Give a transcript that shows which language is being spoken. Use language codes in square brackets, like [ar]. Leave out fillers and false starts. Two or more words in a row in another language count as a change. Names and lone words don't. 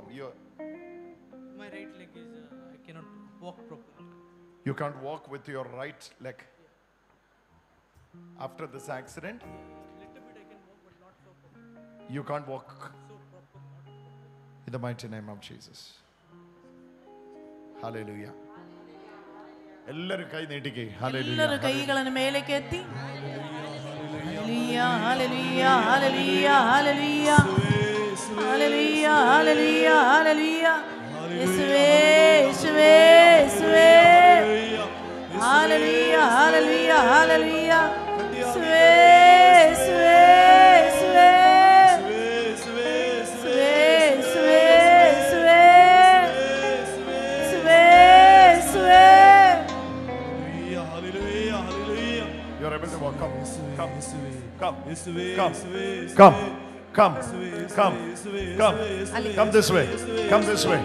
[en] My right leg is, I cannot walk properly. You can't walk with your right leg. After this accident? Little bit I can walk, but not so properly. You can't walk. So proper. In the mighty name of Jesus. [kn] Hallelujah. ಎಲ್ಲರೂ ಕೈ ನೀಟಿಗೆ. ಎಲ್ಲರೂ ಕೈಗಳನ್ನು ಮೇಲಕ್ಕೆ ಎತ್ತಿ. ಹಲ್ಲೆಲೂಯಾ, ಹಲ್ಲೆಲೂಯಾ, ಹಲ್ಲೆಲೂಯಾ, ಹಲ್ಲೆಲೂಯಾ, [ml] ഹല്ലേലൂയ ഹല്ലേലൂയ ഹല്ലേലൂയ യേശുവേ യേശുവേ യേശുവേ ഹല്ലേലൂയ ഹല്ലേലൂയ ഹല്ലേലൂയ യേശുവേ യേശുവേ യേശുവേ [en] You're able to walk. Come. Come this way. Come this way.